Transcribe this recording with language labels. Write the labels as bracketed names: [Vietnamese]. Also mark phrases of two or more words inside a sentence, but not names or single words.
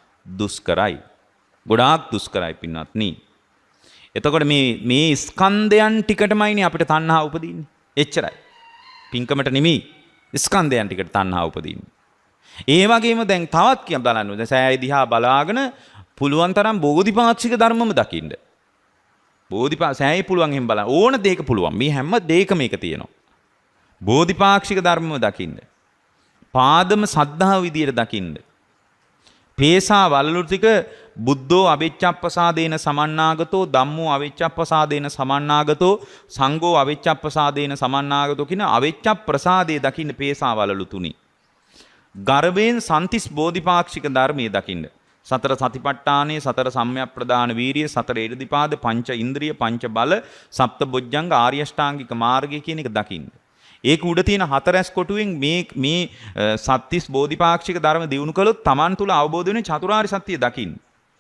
[Sinhala] දුෂ්කරයි පින්වත්නි එතකොට මේ ස්කන්ධයන් ටිකටමයිනේ අපිට තණ්හා උපදින්නේ එච්චරයි පින්කමට නෙමෙයි ස්කන්ධයන් ටිකට තණ්හා උපදින්නේ ඒ වගේම දැන් තවත් කියන්න බලන්න දැන් සෑය දිහා බලාගෙන පුළුවන් තරම් බෝධිපාක්ෂික ධර්මම දකින්න. සෑය පුළුවන් එහෙම බලන්න ඕන දෙයක පුළුවන්. මේ හැම දෙයකම මේක තියෙනවා. බෝධිපාක්ෂික ධර්මම දකින්න. පාදම සද්ධාව විදියට දකින්න. පේසා වලලු ටික [Pali] බුද්ධෝ අවිච්ඡප්පසාදේන සමන්නාගතෝ ධම්මෝ අවිච්ඡප්පසාදේන සමන්නාගතෝ සංඝෝ අවිච්ඡප්පසාදේන සමන්නාගතෝ [Sinhala] කියන අවිච්ඡප්ප්‍රසාදේ දකින්න පේසා වලලු තුනි. ගර්භයෙන් සන්තිස් බෝධිපාක්ෂික ධර්මයේ දකින්න. සතර සතිපට්ඨානයේ සතර සම්‍යක් ප්‍රදාන වීරිය සතර ඉරිදිපාද පංච ඉන්ද්‍රිය පංච බල සප්ත බොජ්ජංග ආර්ය අෂ්ටාංගික මාර්ගය කියන එක දකින්න. ඒක උඩ තියෙන හතරැස් කොටුවෙන් මේ සත්‍තිස් බෝධිපාක්ෂික ධර්ම දිනු කළොත් Taman තුල අවබෝධ වෙන චතුරාර්ය සත්‍ය දකින්න.